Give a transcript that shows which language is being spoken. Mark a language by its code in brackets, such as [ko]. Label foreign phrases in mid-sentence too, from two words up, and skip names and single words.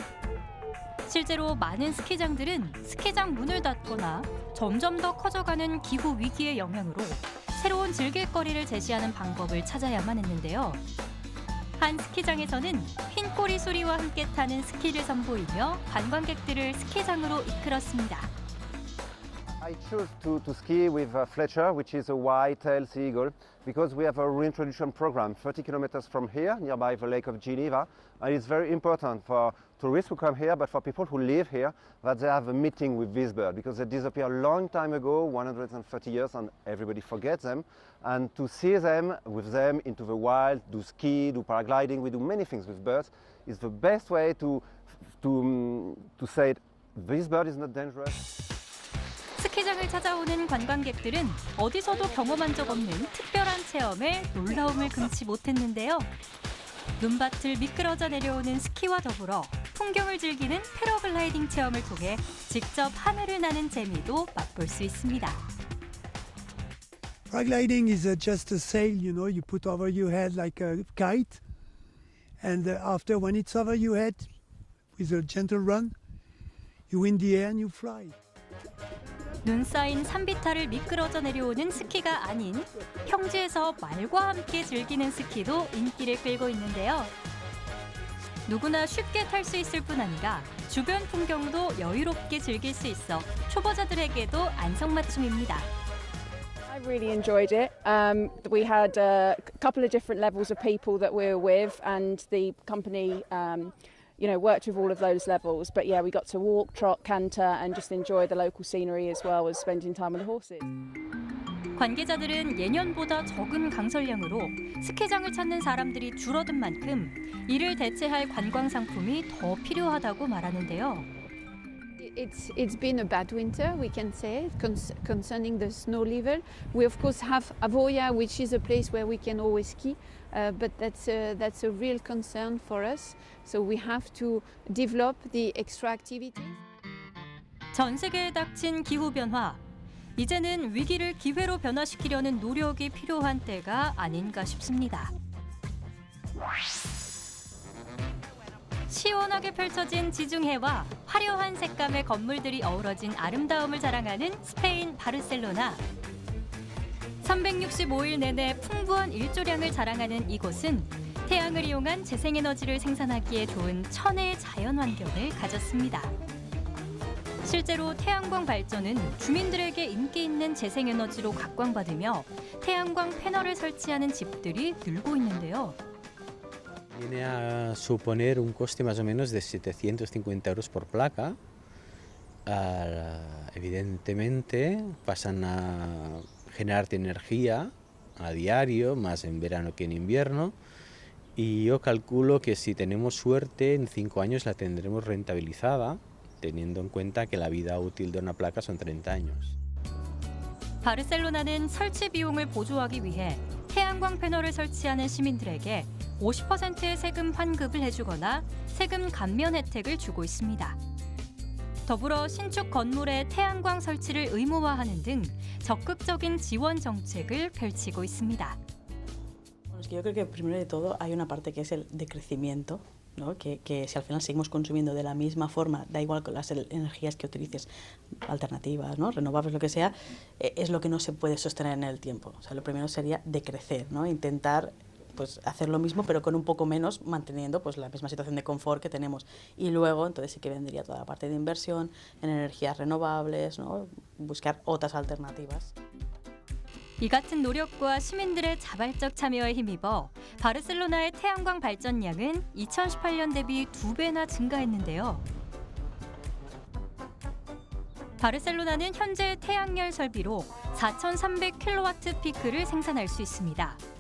[ko] 실제로 많은 스키장들은 스키장 문을 닫거나 점점 더 커져가는 기후 위기의 영향으로 새로운 즐길거리를 제시하는 방법을 찾아야만 했는데요. 한 스키장에서는 흰 꼬리 소리와 함께 타는 스키를 선보이며 관광객들을 스키장으로 이끌었습니다. [en] I chose to ski with Fletcher, which is a white-tailed sea eagle, because we have a reintroduction program 30 kilometers from here, nearby the Lake of Geneva. And it's very important for tourists who come here, but for people who live here, that they have a meeting with this bird, because they disappeared a long time ago, 130 years, and everybody forgets them. And to see them, with them into the wild, do ski, do paragliding, we do many things with birds, is the best way to say this bird is not dangerous. [ko] 스키장을 찾아오는 관광객들은 어디서도 경험한 적 없는 특별한 체험에 놀라움을 금치 못했는데요. 눈밭을 미끄러져 내려오는 스키와 더불어 풍경을 즐기는 패러글라이딩 체험을 통해 직접 하늘을 나는 재미도 맛볼 수 있습니다. [en] Paragliding is just a sail, you know, you put over your head like a kite, and after when it's over your head, with a gentle run, you in the air and you fly. [ko] 눈 쌓인 산비탈을 미끄러져 내려오는 스키가 아닌 평지에서 말과 함께 즐기는 스키도 인기를 끌고 있는데요. 누구나 쉽게 탈 수 있을 뿐 아니라 주변 풍경도 여유롭게 즐길 수 있어 초보자들에게도 안성맞춤입니다. [en] I really enjoyed it. We had a couple of different levels of people that we were with, and the company worked with all of those levels. But yeah, we got to walk, trot, canter, and just enjoy the local scenery as well as spending time with the horses. [ko] 관계자들은 예년보다 적은 강설량으로 스키장을 찾는 사람들이 줄어든 만큼 이를 대체할 관광 상품이 더 필요하다고 말하는데요. [en] It's been a bad winter, we can say, concerning the snow level. We of course have Avoya, which is a place where we can always ski, but that's a real concern for us. So we have to develop the extra activities. [ko] 전 세계에 닥친 기후 변화. 이제는 위기를 기회로 변화시키려는 노력이 필요한 때가 아닌가 싶습니다. 시원하게 펼쳐진 지중해와 화려한 색감의 건물들이 어우러진 아름다움을 자랑하는 스페인 바르셀로나. 365일 내내 풍부한 일조량을 자랑하는 이곳은 태양을 이용한 재생에너지를 생산하기에 좋은 천혜의 자연 환경을 가졌습니다. 실제로 태양광 발전은 주민들에게 인기 있는 재생에너지로 각광받으며 태양광 패널을 설치하는 집들이 늘고 있는데요. [es] Viene a suponer un coste más o menos de 750 euros por placa. Evidentemente pasan a generarte energía a diario, más en verano que en invierno. Y yo calculo que si tenemos suerte, en 5 años la tendremos rentabilizada, teniendo en cuenta que la vida útil de una placa son 30 años. [ko] 바르셀로나는 설치 비용을 보조하기 위해 태양광 패널을 설치하는 시민들에게 50%의 세금 환급을 해주거나 세금 감면 혜택을 주고 있습니다. 더불어 신축 건물에 태양광 설치를 의무화하는 등 적극적인 지원 정책을 펼치고 있습니다. [es] Yo creo que primero de todo hay una parte que es el decrecimiento, ¿no? Que si al final seguimos consumiendo de la misma forma, da igual con las energías que utilices, alternativas, ¿no? Renovables, lo que sea, es lo que no se puede sostener en el tiempo. O sea, lo primero sería decrecer, ¿no? Intentar pues hacer lo mismo pero con un poco menos, manteniendo pues la misma situación de confort que tenemos. Y luego entonces sí que vendría toda la parte de inversión en energías renovables, ¿no? Buscar otras alternativas. [ko] 이 같은 노력과 시민들의 자발적 참여에 힘입어 바르셀로나의 태양광 발전량은 2018년 대비 2배나 증가했는데요. 바르셀로나는 현재 태양열 설비로 4,300kW 피크를 생산할 수 있습니다.